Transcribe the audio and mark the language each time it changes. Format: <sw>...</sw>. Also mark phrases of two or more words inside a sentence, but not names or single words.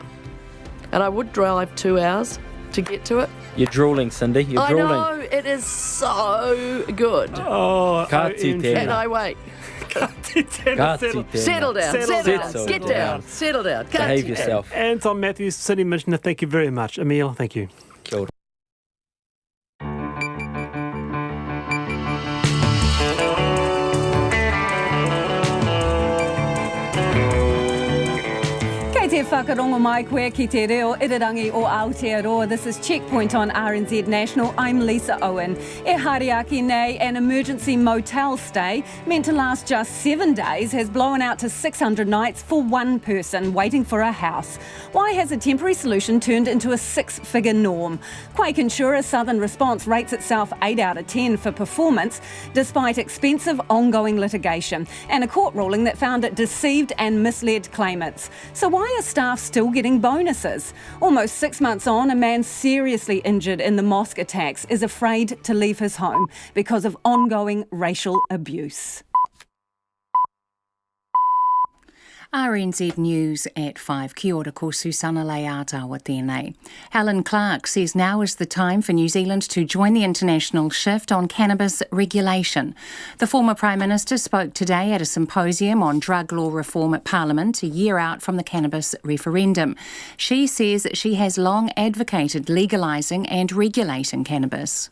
<en>And I would drive 2 hours to get to it. You're drooling, Cindy. You're drooling. I know. It is so good. Oh, and I wait. Settle down. Get down. Settle down. Behave yourself. Anton Matthews, Cindy Michener, thank you very much. Emil, thank you.</en> <mi>Kia ora. Te whakarongo mai koe ki te reo irirangi o Aotearoa.</mi> <en>This is Checkpoint on RNZ National. I'm Lisa Owen.</en> <mi>E Hariaki nei,</mi> <en>an emergency motel stay meant to last just 7 days has blown out to 600 nights for one person waiting for a house. Why has a temporary solution turned into a six-figure norm? Quake insurer Southern Response rates itself 8 out of 10 for performance despite expensive ongoing litigation and a court ruling that found it deceived and misled claimants. So why are staff still getting bonuses? Almost 6 months on, a man seriously injured in the mosque attacks is afraid to leave his home because of ongoing racial abuse. RNZ News at 5.</en> <mi>Kia ora, ko Susana Leata tēnei.</mi> <en>Helen Clark says now is the time for New Zealand to join the international shift on cannabis regulation. The former Prime Minister spoke today at a symposium on drug law reform at Parliament, a year out from the cannabis referendum. She says she has long advocated legalising and regulating cannabis.</en>